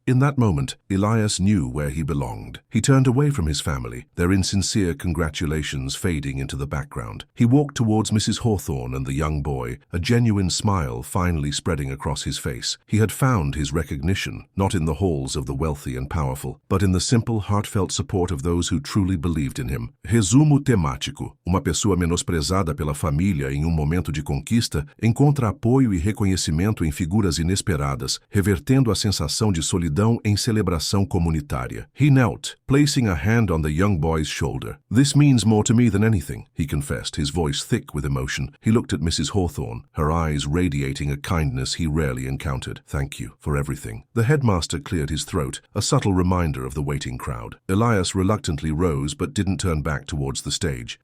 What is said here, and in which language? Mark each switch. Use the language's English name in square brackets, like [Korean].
[English] In that moment, Elias knew where he belonged. He turned away from his family, their insincere congratulations fading into the background. He walked towards Mrs. Hawthorne and the young boy, a genuine smile finally spreading across his face. He had found his recognition, not in the halls of the wealthy and powerful, but in the simple, heartfelt support of those who truly believed in him. [Portuguese] Resumo temático. Uma pessoa menosprezada pela família em momento de conquista encontra apoio e reconhecimento em figuras inesperadas, revertendo a sensação de solidão em celebração comunitária. [English] He knelt, placing a hand on the young boy's shoulder. This means more to me than anything, he confessed, his voice thick with emotion. He looked at Mrs. Hawthorne, her eyes radiating a kindness he rarely encountered. Thank you for everything. The headmaster cleared his throat, a subtle reminder of the waiting crowd. Elias reluctantly rose but didn't turn back towards the stage.